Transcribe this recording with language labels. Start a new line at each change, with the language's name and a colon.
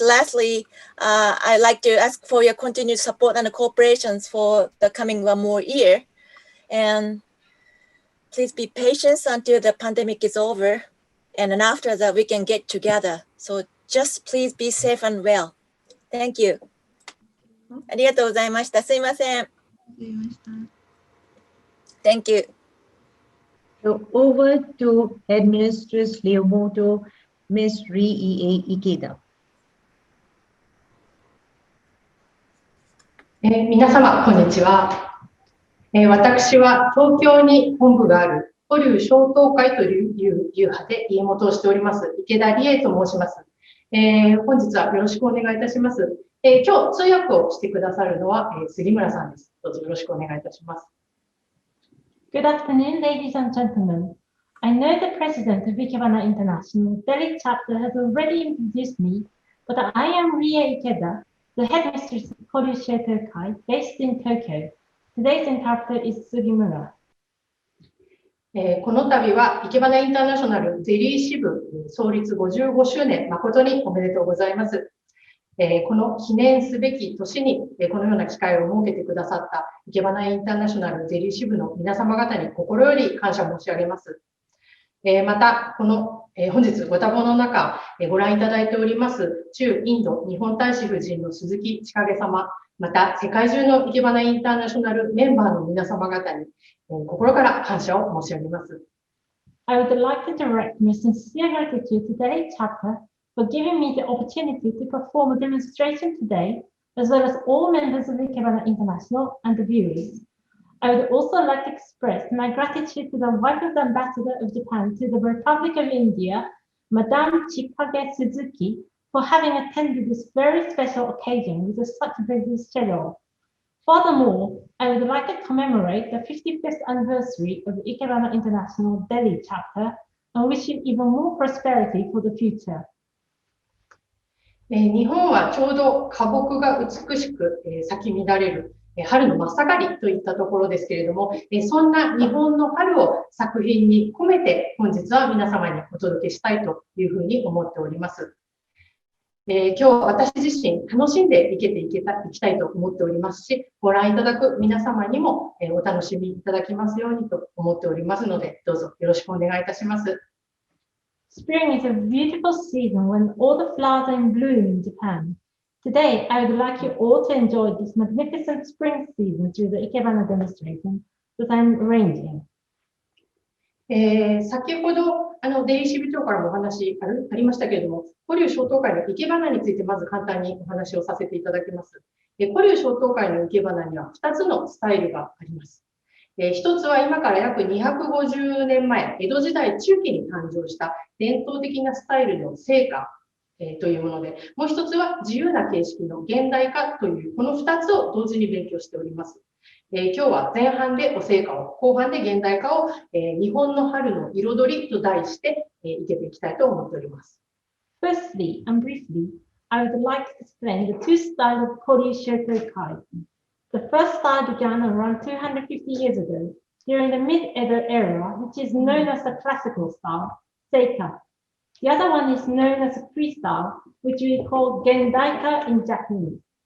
English: Lastly, I'd like to ask for your continued support and cooperations for the coming one more year. And please be patient until the pandemic is over. And then after that, we can get together. So just please be safe and well. Thank you.
Japanese: ありがとうございました。すいません。
English: Thank you. So over to Headmistress Iemoto, Miss Riei Ikeda.
Japanese: 皆様、こんにちは。私は東京に本部がある古流小東会という流派で家元をしております池田理恵と申します。本日はよろしくお願いいたします。今日通訳をしてくださるのは杉村さんです。どうぞよろしくお願いいたします。
English: Good afternoon, ladies and gentlemen. I know the president of Ikebana International Delhi chapter has already introduced me, but I am Riei Ikeda, the headmistress of Koryu Shoutukai, based in Tokyo. Today's interpreter is Sugimura.
Japanese: この度は、イケバナインターナショナルゼリー支部創立55周年、誠におめでとうございます。この記念すべき年に、このような機会を設けてくださったイケバナインターナショナルゼリー支部の皆様方に心より感謝申し上げます。また、この本日ご多忙の中、ご覧いただいております駐インド日本大使夫人の鈴木千景様、また世界中のイケバナインターナショナルメンバーの皆様方に心から感謝を申し上げます。
English: I would like to direct my sincere gratitude to today's chapter for giving me the opportunity to perform a demonstration today, as well as all members of Ikebana International and the viewers. I would also like to express my gratitude to the wife of the Ambassador of Japan to the Republic of India, Madame Chikage Suzuki, for having attended this very special occasion with such a busy schedule. Furthermore, I would like to commemorate the 55th anniversary of the Ikebana International Delhi chapter and wish you even more prosperity for the future.
Japanese: 日本はちょうど花木が美しく咲き乱れる春の真っ盛りといったところですけれども、そんな日本の春を作品に込めて本日は皆様にお届けしたいというふうに思っております。今日私自身楽しんでいきたいと思っておりますし、ご覧いただく皆様にもお楽しみいただきますようにと思っておりますので、どうぞよろしくお願いいたします。
English: Spring is a beautiful season when all the flowers are in bloom in Japan. Today, I would like you all to enjoy this magnificent spring season through the Ikebana demonstration that I'm arranging.
Japanese: 先ほどデリー支部長からもお話ありましたけれども、古竜小東会の生け花についてまず簡単にお話をさせていただきます。古竜小東会の生け花には2つのスタイルがあります。一つは今から約250年前、江戸時代中期に誕生した伝統的なスタイルの聖歌というもので、もう一つは自由な形式の現代化という、この2つを同時に勉強しております。今日は前半でお聖歌を、後半で現代化を、日本の春の彩りと題していけていきたいと思っております。
English: Firstly and briefly, I would like to explain the two styles of Koryu Shoutukai. The first style began around 250 years ago, during the mid-Edo era, which is known as the classical style, Seika. The other one is known as a freestyle, which we call Gendaika in Japanese.